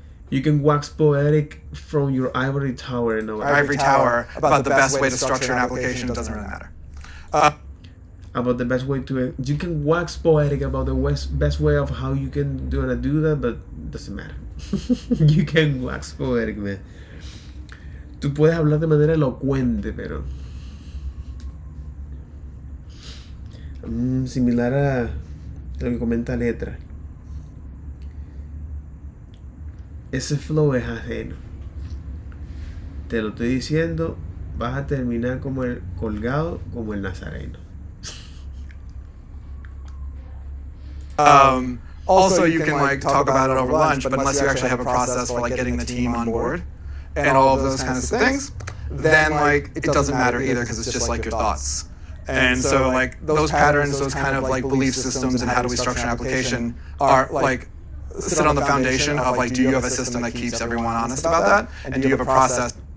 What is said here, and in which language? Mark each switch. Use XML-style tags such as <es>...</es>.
<en>You can wax poetic from your ivory tower. No, ivory tower about the best way to structure an application. It doesn't really matter. about the best way to. You can wax poetic about the best way of how you can do that, but doesn't matter. You can wax poetic, man.</en> <es>Tú puedes hablar de manera elocuente, pero similar a lo que comenta Letra. Ese flow es ajeno. Te lo estoy diciendo, vas a terminar como el colgado, como el nazareno.</es> <en>Also, you can like talk about it over lunch, but unless you actually have a process for like getting the team on board and all of those kinds of things, then like it doesn't matter either because it's just like your thoughts. And so like those patterns, those kind of like belief systems and how do we structure an application are like sit on the foundation of like do you have a system that keeps everyone honest about that? And do you have a process?</en>